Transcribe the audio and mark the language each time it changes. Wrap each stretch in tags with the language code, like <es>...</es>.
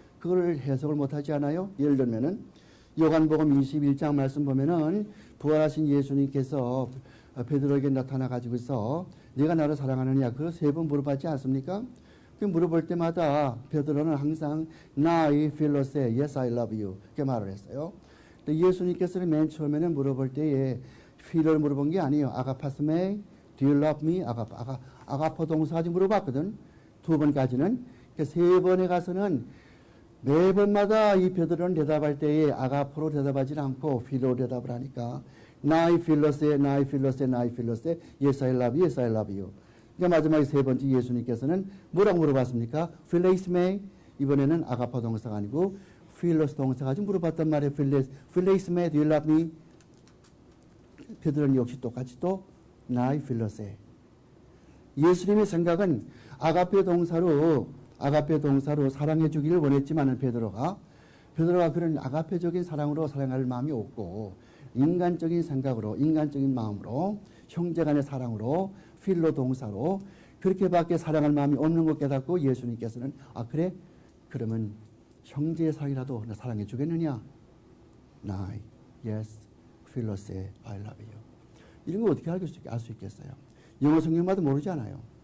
<ko>그걸 해석을 못하지 않아요? 예를 들면은 요한복음 21장 말씀 보면은 부활하신 예수님께서 베드로에게 나타나 가지고서 네가 나를 사랑하느냐 그거 세 번 물어봤지 않습니까? 그 물어볼 때마다 베드로는 항상 나의 필로세,</ko> <en>yes I love you</en> <ko>이렇게 말을 했어요. 근데 예수님께서는 맨 처음에는 물어볼 때에 필을 물어본 게 아니에요.</ko> <el>아가파스메,</el> <en>do you love me?</en> <ko>아가포 동사까지 물어봤거든. 두 번까지는. 세 번에 가서는 네 번마다 이 베드로는 대답할 때에 아가포로 대답하지 않고 필로 대답을 하니까 나의 필로세, 나의 필로세, 나의 필로세,</ko> <en>yes I love you, yes I love you.</en> <ko>그러니까 마지막에 세 번째 예수님께서는 뭐라고 물어봤습니까? 필레이스메, 이번에는 아가포 동사가 아니고 필로스 동사까지 물어봤단 말이에요.</ko> <el>필레이스메,</el> <en>do you love me?</en> <ko>베드로는 역시 똑같이 또 나의 필로세. 예수님의 생각은 아가페 동사로 사랑해 주기를 원했지만은 베드로가 그런 아가페적인 사랑으로 사랑할 마음이 없고 인간적인 생각으로, 인간적인 마음으로, 형제간의 사랑으로, 필로 동사로 그렇게밖에 사랑할 마음이 없는 것 깨닫고 예수님께서는 그래? 그러면 형제의 사랑이라도 나 사랑해 주겠느냐?</ko> <el>나이,</el> <en>yes,</en> <el>필로세,</el> <en>I love you.</en> <ko>이런 거 어떻게 알 수 있겠어요? 영어 성경마다 모르잖아요.</ko>